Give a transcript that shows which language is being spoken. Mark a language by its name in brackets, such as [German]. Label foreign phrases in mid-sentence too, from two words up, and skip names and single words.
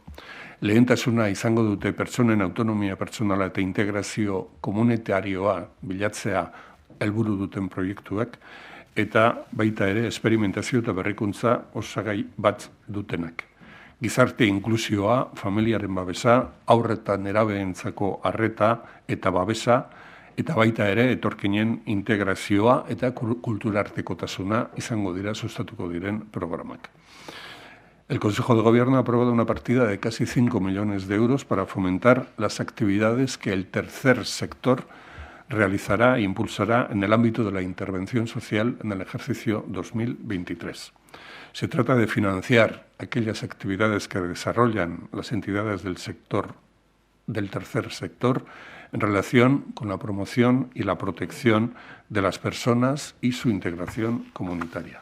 [Basque] Lehentasuna izango dute pertsonen autonomia pertsonala eta integrazio komunitarioa bilatzea helburu duten proiektuak, eta baita ere esperimentazio eta berrikuntza osagai bat dutenak. Gizarte inklusioa, familiaren babesa, haurreta nerabeentzako arreta eta babesa, eta baita ere etorkinen integrazioa eta kulturartekotasuna izango dira sustatuko diren programak. [Spanish] El Consejo de Gobierno ha aprobado una partida de casi 5 millones de euros para fomentar las actividades que el tercer sector realizará e impulsará en el ámbito de la intervención social en el ejercicio 2023. Se trata de financiar aquellas actividades que desarrollan las entidades del tercer sector en relación con la promoción y la protección de las personas y su integración comunitaria.